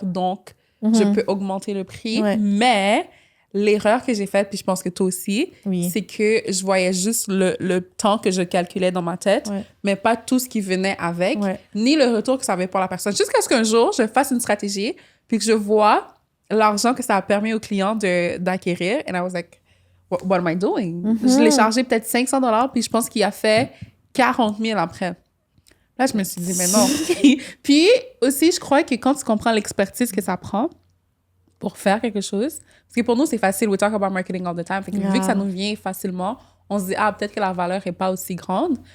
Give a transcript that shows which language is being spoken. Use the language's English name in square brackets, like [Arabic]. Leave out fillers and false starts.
[French] Donc, je peux augmenter le prix. Mais l'erreur que j'ai faite, puis je pense que toi aussi, c'est que je voyais juste le temps que je calculais dans ma tête, mais pas tout ce qui venait avec, ni le retour que ça avait pour la personne. Jusqu'à ce qu'un jour, je fasse une stratégie, puis que je vois l'argent que ça a permis au client d'acquérir. [English] And I was like, what am I doing? [French] Je l'ai chargé peut-être $500, puis je pense qu'il a fait 40 000 après. Là, je me suis dit, mais non. Puis aussi, je crois que quand tu comprends l'expertise que ça prend pour faire quelque chose, parce que pour nous, c'est facile, [English] we talk about marketing all the time. [French] Fait que vu que ça nous vient facilement, on se dit, peut-être que la valeur n'est pas aussi grande.